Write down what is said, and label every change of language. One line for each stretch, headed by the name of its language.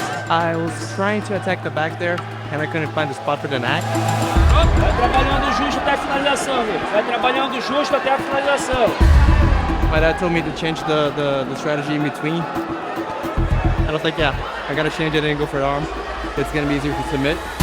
English: I was trying to attack the back there, and I couldn't find the spot for the neck.
Portuguese: Vai trabalhando justo até a finalização, amigo. Vai trabalhando justo até a finalização.
English: My dad told me to change the strategy in between. And I was like, yeah, I gotta change it and go for the arm. It's gonna be easier to submit.